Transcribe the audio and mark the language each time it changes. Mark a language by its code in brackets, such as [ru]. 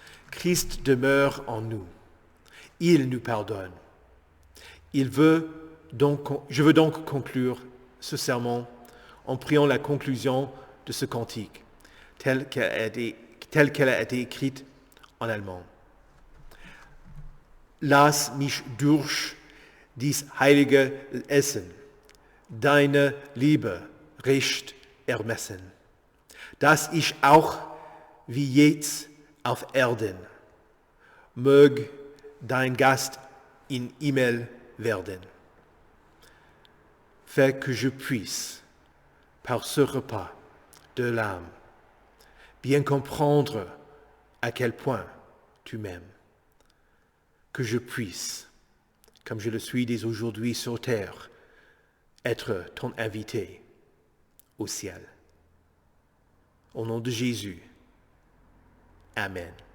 [fr] Christ demeure en nous. Il nous pardonne. Je veux donc conclure ce sermon en priant la conclusion de ce cantique, telle qu'elle a été écrite en allemand. [de] Lass mich durch dies heilige Essen deine Liebe recht ermessen, dass ich auch wie jetzt auf Erden mög dein Gast in Himmel werden. [fr] Fais que je puisse, par ce repas de l'âme, bien comprendre à quel point tu m'aimes. Que je puisse, comme je le suis dès aujourd'hui sur terre, être ton invité au ciel. Au nom de Jésus. Amen.